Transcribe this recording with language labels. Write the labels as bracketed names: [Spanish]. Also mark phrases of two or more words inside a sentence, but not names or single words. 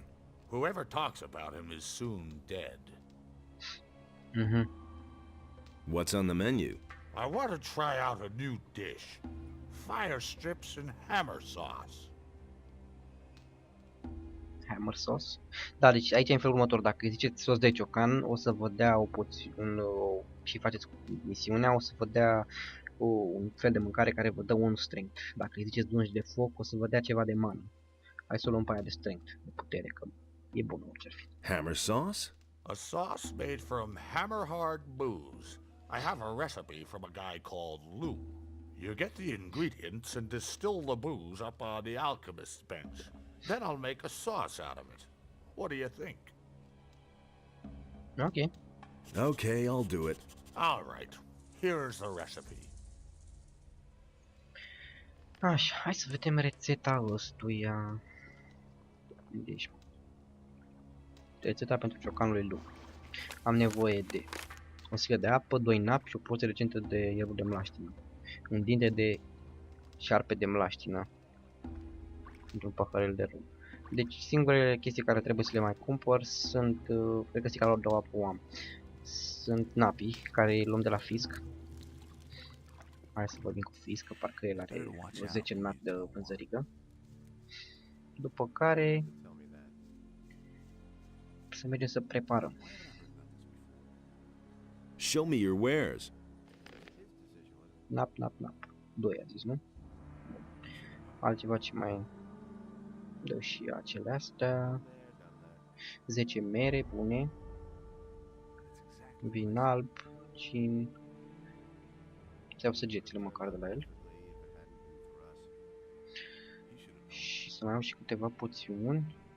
[English] Whoever talks about him is soon dead. What's on the menu? I want to try out a new dish. Fire strips and hammer sauce. Hammer sauce. [Romanian] Da, deci aici e în felul următor. Dacă îi ziceți sos de ciocan, o să vă dea și faceți misiunea, o să vă dea un fel de mâncare care vă dă un strength. Dacă îi ziceți dungi de foc, o să vă dea ceva de mană. Hai să o luăm pe aia de strength, de putere, că e bună orice ar fi. [English] Hammer sauce? A sauce made from hammer-hard booze. I have a recipe from a guy called Lou. You get the ingredients and distill the booze up on the alchemist's bench. Then I'll make a sauce out of it. What do you think? Ok. Okay, I'll do it. All right. Here's the recipe. [Romanian] Așa, hai să vedem rețeta ăstuia. Deci, rețeta pentru ciocanul lui Lu. Am nevoie de o sticlă de apă, 2 napi și o porție recentă de ierburi de mlaștină. Un dinte de șarpe de mlaștină. Într-un paharel de rum. Deci singurele chestii care trebuie să le mai cumpăr sunt, cred că sticla lor de apă o am. Sunt napii, care îi luăm de la fisc. Hai să vorbim cu fisc, că parcă el are 10 napi de vânzărică. După care să mergem să preparăm. [English] Show me your wares. [Romanian] Nap. 2 a zis, nu? Altceva ce mai dă și acele astea. 10 mere bune. Vin alb, cin. Să iau săgețile măcar de la el. Și să mai iau și câteva poțiuni.